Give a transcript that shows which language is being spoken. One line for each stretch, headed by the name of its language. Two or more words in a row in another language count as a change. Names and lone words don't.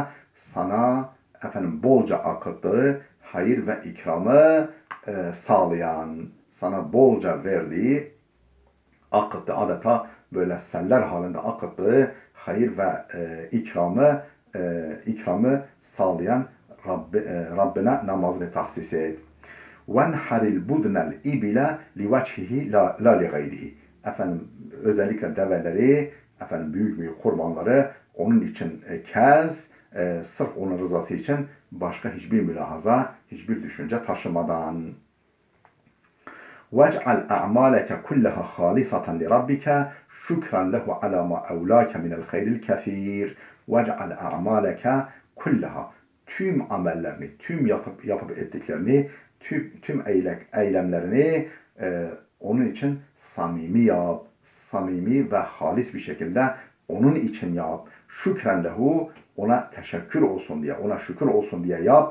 Turkish: Sana bolca akıttığı hayır ve ikramı sağlayan, sana bolca verdiği, akıttı adeta böyle seller halinde akıttığı hayır ve ikramı sağlayan Rabbine namazını tahsis et.
Arabic: وَنْحَرِ الْبُدْنَ الْاِبِلَ لِوَجْهِهِ la لِغَيْرِهِ.
Turkish: Efendim özellikle develeri, büyük kurbanları onun için kez, sırf onun rızası için başka hiçbir mülahaza, hiçbir düşünce taşımadan.
Arabic: وَاجْعَلْ أَعْمَالَكَ كُلَّهَا خَالِصَةً لِرَبِّكَ شُكْرًا لَهُ عَلَى مَا أَوْلَاكَ مِنَ الْخَيْرِ الْكَثِيرِ وَاجْعَلْ أَعْمَالَكَ كُلَّهَا.
Turkish: Tüm amellerini, tüm yapıp ettiklerini, tüm eylemlerini onun için samimi yap, samimi ve halis bir şekilde onun için yap.
Arabic: شكرا له,
Turkish: ona teşekkür olsun diye, ona şükür olsun diye yap.